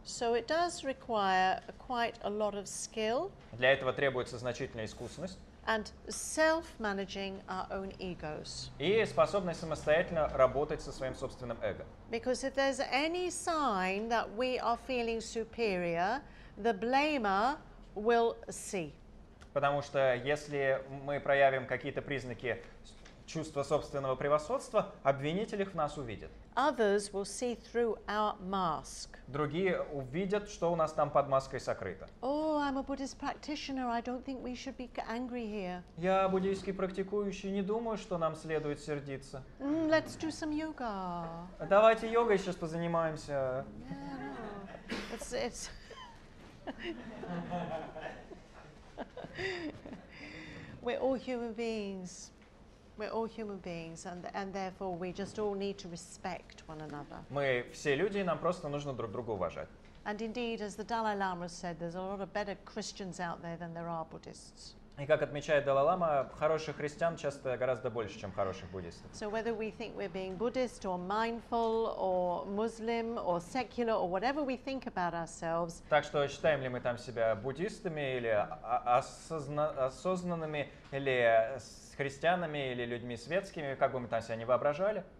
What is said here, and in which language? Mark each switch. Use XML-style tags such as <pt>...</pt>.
<en>So it does require quite a lot of skill.</en> <ru>Для этого требуется значительная искусность.</ru> <en>And self-managing our own egos.</en> <ru>И способность самостоятельно работать со своим собственным эго.</ru> <en>Because if there's any sign that we are feeling superior, the blamer will see.</en> <ru>Потому что если мы проявим какие-то признаки чувства собственного превосходства, обвинитель их в нас увидит.</ru> <en>Others will see through our mask.</en> <ru>Другие увидят, что у нас там под маской сокрыто.</ru> <en>Oh, I'm a Buddhist practitioner. I don't think we should be angry here.</en> <ru>Я буддийский практикующий, не думаю, что нам следует сердиться.</ru> <en>Let's do some yoga.</en> <ru>Давайте йогой сейчас позанимаемся.</ru> <en>Yeah, no. It's We're all human beings. We're all human beings, and therefore we just all need to respect one another.</en> <ru>Мы все люди, и нам просто нужно друг друга уважать.</ru> <en>And indeed, as the Dalai Lama said, there's a lot of better Christians out there than there are Buddhists.</en> <ru>И как отмечает Далай-лама, хороших христиан часто гораздо больше, чем хороших буддистов.</ru> <en>So whether we think we're being Buddhist or mindful or Muslim or secular or whatever we think about ourselves.</en> <ru>Так что считаем ли мы там себя буддистами или осознанными, или христианами, или людьми светскими, как бы мы там себя не воображали?</ru>